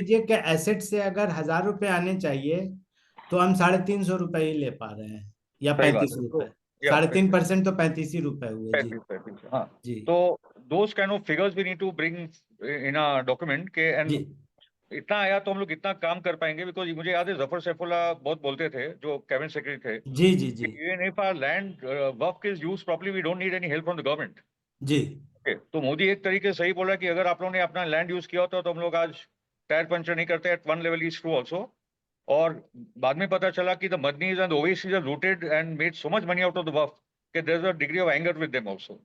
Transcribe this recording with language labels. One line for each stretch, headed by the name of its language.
Hindi: कीजिए कि एसेट से अगर 1,000 रुपए आने चाहिए तो हम 350 रुपए ही ले पा रहे हैं, या सही बात 35 रुपए। है। तो या 3.5% तो 35 ही रुपए हुए। जी 35 हाँ। जी
English: तो those kind of figures we need to bring in a document के,
Hindi: जी एंड इतना आया तो हम लोग इतना काम कर पाएंगे। बिकॉज मुझे याद है जफर सैफुल्लाह बहुत बोलते थे, जो कैबिनेट सेक्रेटरी थे, जी जी जी
English: कि even if our land work is used properly, we don't need any help from the government.
Hindi: Ji Okay, तो मोदी एक तरीके से सही बोला कि अगर आप लोगों ने अपना लैंड यूज किया होता तो हम लोग आज टायर पंचर नहीं करते।
English: At one level is true also.
Hindi: और बाद में पता चला कि
English: The Madanis and Owaisis are looted and made so much money out of the Waqf कि there is a degree of anger with them also.